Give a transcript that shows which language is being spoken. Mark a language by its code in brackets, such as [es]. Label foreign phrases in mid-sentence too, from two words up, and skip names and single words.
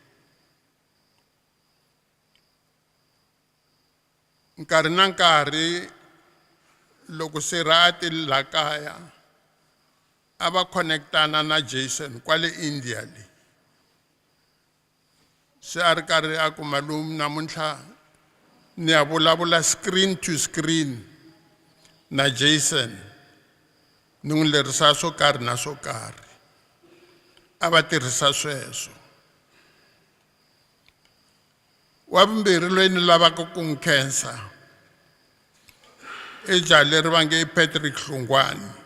[ts] Nkarhi na nkarhi loko se ra ti la kaya a va connectana na Jason kwale India le. Se a ri karhi a ku malume namuntlha ni ya vulavula [en] screen to screen [ts] na Jason ni n'wi lerisa swo karhi na swo karhi. A va tirhisa sweswo. Wa vumbirhi loyi ni lavaka ku n'wi khensa i jaha leri va nge Patrick Hlungwane.